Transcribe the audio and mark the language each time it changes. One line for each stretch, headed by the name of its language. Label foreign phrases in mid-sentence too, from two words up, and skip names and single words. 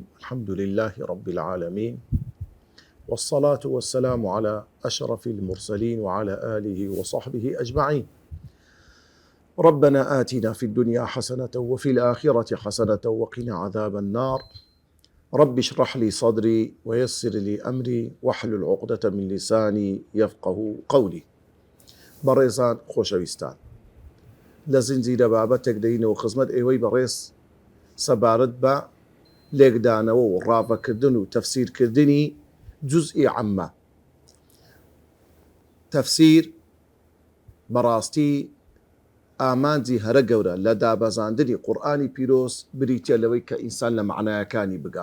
Arabic: الحمد لله رب العالمين، والصلاة والسلام على أشرف المرسلين وعلى آله وصحبه أجمعين. ربنا آتنا في الدنيا حسنة وفي الآخرة حسنة وقنا عذاب النار. رب اشرح لي صدري ويسر لي أمري واحلل عقدة من لساني يفقه قولي.
Central Kurdish: بەڕێزان خۆشەویستان، لە زنجیرە بابەتێک دەینەوە خزمەت ئێوەی بەڕێز سەبارەت بە لێکدانەوە و ڕاوەکردن و تەفسیرکردنی جوزئی عەممە. تەفسیر بەڕاستی ئامانجی هەرە گەورە لە دابەزاندنی قورئانی پیرۆز بریتە لەوەی کە ئینسان لە معنایەکانی بگا.